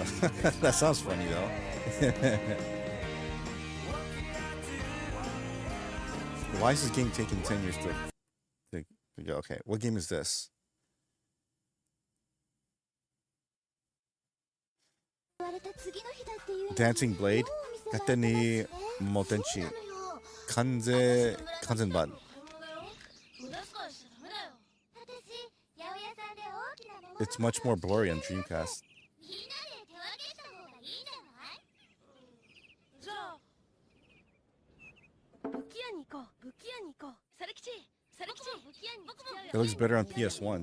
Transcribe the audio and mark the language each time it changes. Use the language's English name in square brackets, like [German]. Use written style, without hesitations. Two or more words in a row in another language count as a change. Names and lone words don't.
[English] That sounds funny though. Why is this game taking 10 years to go? Okay, what game is this? Dancing Blade? [Japanese] Kateni Motenchi. Kanzenban. [English] It's much more blurry on Dreamcast. It looks better on PS1.